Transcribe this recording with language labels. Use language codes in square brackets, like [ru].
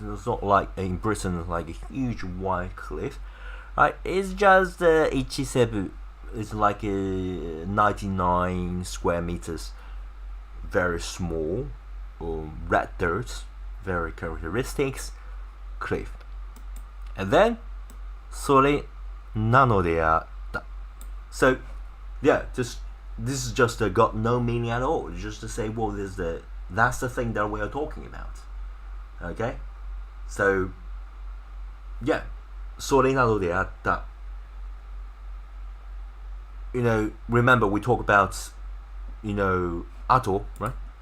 [en] It's not like in Britain, like a huge wide cliff, right? It's just 17. It's like 99 square meters, very small, red dirt, very characteristics cliff. [ja] And then それなのであった. [en] So yeah, this is just got no meaning at all. Just to say, well, that's the thing that we are talking about. Okay, so yeah, [ja] それなのであった. [en] You know, remember we talk about, you know, ato, right?